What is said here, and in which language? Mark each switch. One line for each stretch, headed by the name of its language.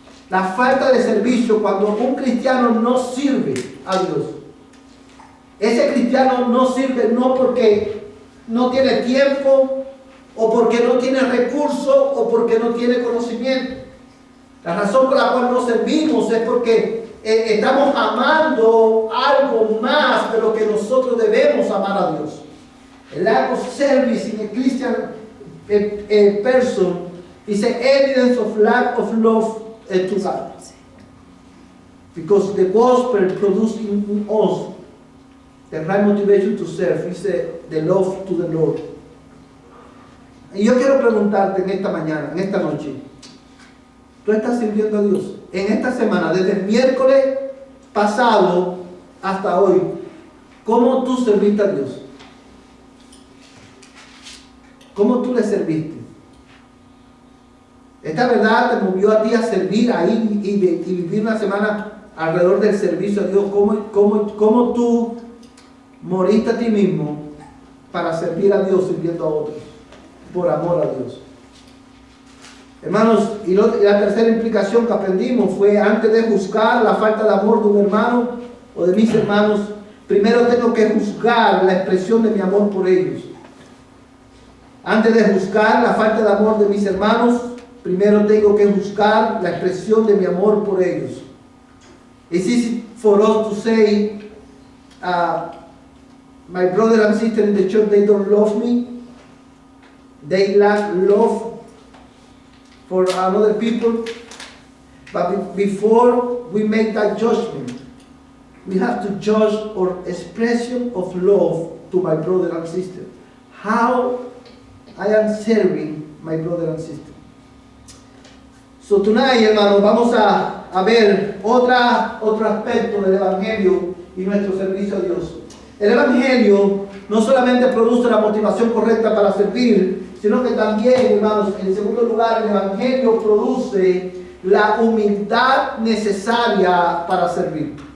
Spanish: La falta de servicio, cuando un cristiano no sirve a Dios, ese cristiano no sirve no porque no tiene tiempo, o porque no tiene recursos, o porque no tiene conocimiento. La razón por la cual no servimos es porque estamos amando algo más de lo que nosotros debemos amar a Dios.
English: El lack of service in a Christian person is an evidence of lack of love to God. Because the gospel produced in us the right motivation to serve is the love to the Lord.
Spanish: Y yo quiero preguntarte en esta mañana, en esta noche, ¿tú estás sirviendo a Dios? En esta semana, desde el miércoles pasado hasta hoy, ¿cómo tú serviste a Dios? ¿Cómo tú le serviste? Esta verdad te movió a ti a servir ahí y vivir una semana alrededor del servicio a Dios. ¿Cómo tú moriste a ti mismo para servir a Dios sirviendo a otros? Por amor a Dios. Hermanos, y la tercera implicación que aprendimos fue: antes de juzgar la falta de amor de un hermano o de mis hermanos, primero tengo que juzgar la expresión de mi amor por ellos. Antes de juzgar la falta de amor de mis hermanos, primero tengo que juzgar la expresión de mi amor por ellos.
English: It's easy for us to say, my brother and sister in the church, they don't love me. They lack love for other people. But before we make that judgment, we have to judge our expression of love to my brother and sister. How I am serving my brother and sister. So tonight,
Spanish: hermanos, vamos a ver otro aspecto del Evangelio y nuestro servicio a Dios. El Evangelio no solamente produce la motivación correcta para servir, sino que también, hermanos, en segundo lugar, el Evangelio produce la humildad necesaria para servir.